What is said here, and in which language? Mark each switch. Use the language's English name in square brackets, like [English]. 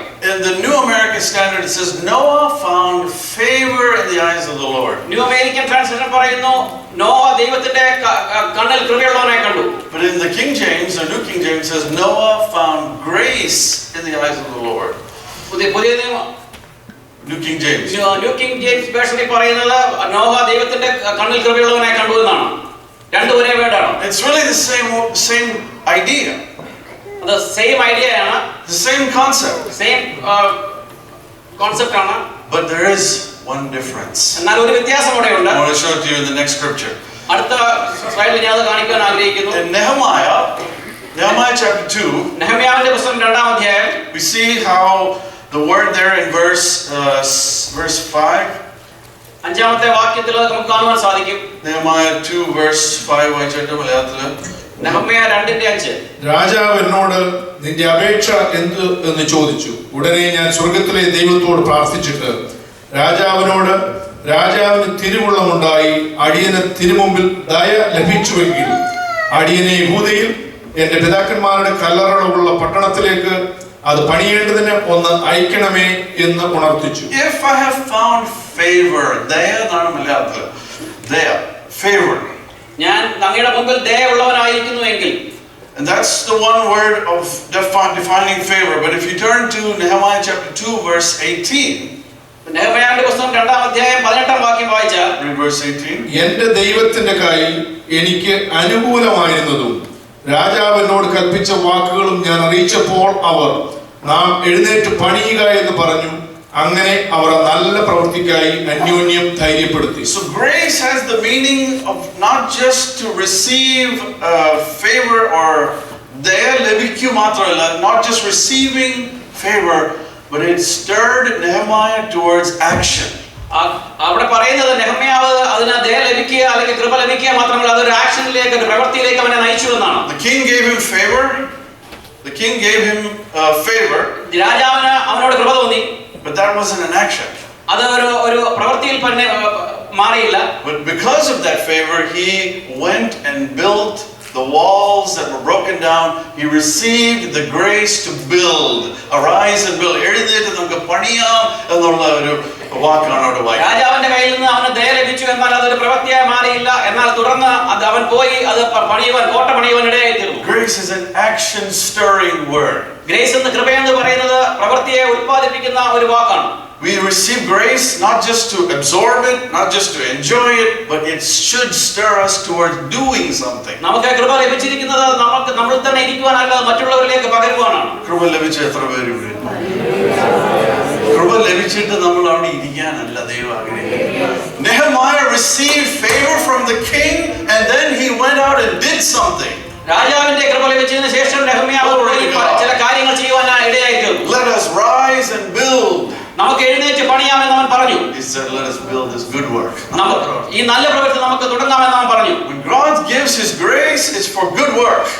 [English] In the New American Standard it says Noah found favor in the eyes of the Lord. [Malayalam] New American translation പറയുന്നു നോഹ ദൈവത്തിന്റെ കണ്ണിൽ കൃപയുള്ളവനായി കണ്ടു. [English] But in the King James, the New King James says Noah found grace in the eyes of the Lord. [Malayalam] പുതിയ നിയമം [English] New King James. [Malayalam] New king James വേർഷനിൽ പറയുന്നത് നോഹ ദൈവത്തിന്റെ കണ്ണിൽ കൃപയുള്ളവനായി കണ്ടു എന്നാണ്. രണ്ടു ഒരേ വേർഡാണ്. [English] It's really the same idea. The same idea [Malayalam] ആണ്. [English] The same concept. Same concept [Malayalam] ആണ്. [English] But there is one difference. [Malayalam] എന്നാൽ ഒരു വ്യത്യാസം അവിടെ ഉണ്ട്. [English] I want to show it to you in the next scripture. [Malayalam] അടുത്ത സ്ലൈഡിൽ ഞാൻ അത് കാണിക്കാൻ ആഗ്രഹിക്കുന്നു. [English] In Nehemiah chapter 2, [Malayalam] നെഹമ്യാവിന്റെ പുസ്തകം 2-ാം അധ്യായം, [English] we see how the word there in verse 5. [Malayalam] 5-ാമത്തെ വാക്യത്തിൽ നമുക്ക് കാണുവാൻ സാധിക്കും. Nehemiah 2 verse 5 വായിച്ചിട്ട് മലയാളത്തിൽ നെഹമ്യ 2:5. രാജാവ് എന്നോട് നിന്റെ അപേക്ഷ എന്ത് എന്ന് ചോദിച്ചു. ഉടനെ ഞാൻ സ്വർഗത്തിലെ ദൈവത്തോട് പ്രാർത്ഥിച്ചിട്ട് രാജാവിനോട് രാജാവിന് തിരുവുള്ളമുണ്ടായി അടിയന് തിരുമുമ്പിൽ ദയ ലഭിച്ചുവെങ്കിൽ അടിയനെ യഹൂദയിൽ എന്റെ പിതാക്കന്മാരുടെ കല്ലറകളുള്ള പട്ടണത്തിലേക്ക് അത് പണിയേണ്ടതിന് ഒന്ന് അയക്കണമേ എന്ന് ഉണർത്തിച്ചു. [English] If I have found favor, [Malayalam] ദയ എന്നാണ് മലയാളത്തിൽ. ദയ, favor. ഞാൻ അങ്ങയുടെ മുമ്പിൽ ദയയുള്ളവനായിരിക്കുന്നുവെങ്കിൽ. [English] And that's the one word of defining favor. But if you turn to Nehemiah chapter 2 verse 18. [Malayalam] നെഹമ്യാവിന്റെ പുസ്തകം 2-ാം അധ്യായം 18-ാം വാക്യം വായിച്ചാൽ, [English] read verse 18. [Malayalam] എന്റെ ദൈവത്തിന്റെ കൈ എനിക്ക് അനുകൂലമായിരുന്നതും രാജാവിനോട് കൽപ്പിച്ച വാക്കുകളും ഞാൻ അറിയിച്ചപ്പോൾ അവർ നാം എഴുന്നേറ്റ് പണിയുക എന്ന് പറഞ്ഞു. അങ്ങനെ അവർ നല്ല പ്രവൃത്തിക്കായി അന്യോന്യം ധൈര്യപ്പെടുത്തി. [English] So grace has the meaning of not just to receive favor or [Malayalam] daya lebikku മാത്രമല്ല, [English] not just receiving favor, but it stirred Nehemiah towards action. [Malayalam] അവിടെ പറയുന്നത് നെഹമ്യാവ് അതിന് ദയ ലഭിക്കുക അല്ലെങ്കിൽ കൃപ ലഭിക്കുക മാത്രമല്ല, അതൊരു ആക്ഷനിലേക്ക്, ഒരു പ്രവൃത്തിയിലേക്ക് അവനെ നയിച്ചു എന്നാണ്. [English] The king gave him favor. The king gave him favor. [Malayalam] രാജാവിന് അവനോട് കൃപ തോന്നി. [English] But that wasn't an action. [Malayalam] അത് ഒരു പ്രവൃത്തിയിൽ തന്നെ മാറിയില്ല. [English] But because of that favor, he went and built the walls that were broken down. He received the grace to build. Arise and build. [Malayalam] എഴുന്നേറ്റ് നമുക്ക് പണിയാം എന്നുള്ള ഒരു വാക്കാണ് അവിടെ വായിക്കുന്നത്. രാജാവിന്റെ കയ്യിൽ നിന്ന് അവന് ദയ ലഭിച്ചു, എന്നാൽ അതൊരു പ്രവൃത്തിയായി മാറിയില്ല. എന്നാൽ തുടർന്ന് അവൻ പോയി അത് കോട്ട പണിയുവാൻ ഇടയായി തീർന്നു. [English] Grace is an action stirring word. [Malayalam] Grace എന്ന് കൃപയെന്ന് പറയുന്നത് പ്രവൃത്തിയെ ഉത്പാദിപ്പിക്കുന്ന ഒരു വാക്കാണ്. [English] We receive grace not just to absorb it, not just to enjoy it, but it should stir us towards doing something. [Malayalam] നമുക്ക് കൃപ ലഭിച്ചിരിക്കുന്നത് നമ്മൾ തന്നെ ഇരിക്കുവാനല്ല, മറ്റുള്ളവരിലേക്ക് പകരുവാനാണ്. കൃപ ലഭിച്ച എത്ര പേര് ഇവിടെ? കൃപ ലഭിച്ചിട്ട് നമ്മൾ അവിടെ ഇരിക്കാനല്ല ദൈവം ആഗ്രഹിക്കുന്നത്. [English] Nehemiah received favor from the king and then he went out and did something. [Malayalam] രാജാവിന്റെ കൃപ ലഭിച്ചതിന് ശേഷം നെഹമ്യാവ് ചില കാര്യങ്ങൾ ചെയ്യുവാൻ ഇടയായി തീർന്നു. [English] Let us rise and build. [Malayalam] നമുക്ക് എഴുന്നേറ്റ് പണിയാമെന്ന് അവൻ പറഞ്ഞു. [English] He said, let us build this good work. [Malayalam] ഈ നല്ല പ്രവൃത്തി നമുക്ക് തുടങ്ങാമെന്ന് അവൻ പറഞ്ഞു. [English] When God gives His grace, it's for good work.